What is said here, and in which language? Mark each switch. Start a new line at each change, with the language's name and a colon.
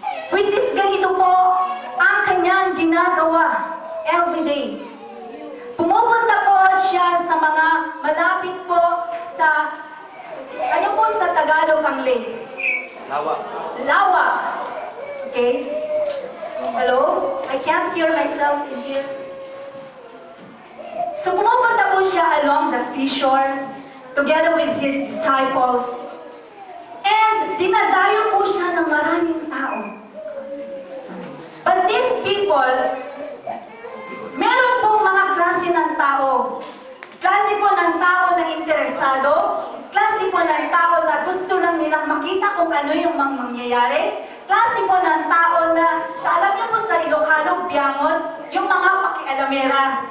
English: Which is
Filipino: ganito po ang kanyang ginagawa everyday. Pumupunta po siya sa mga malapit po sa, ano po sa Tagalog ang lake? Lawa. Lawa. Okay? Hello?
English: I can't hear myself in here.
Filipino: So pumupunta po siya
English: along the seashore together with his disciples.
Filipino: And dinadayo po siya ng maraming tao.
English: But these people,
Filipino: meron pong mga klase ng tao. Klase po ng tao na interesado, klase po ng tao na gusto lang nilang makita kung ano yung mangyayari, klase po ng tao na, sa alam niyo po sa Ilocano, biyangon, yung mga pakialamera.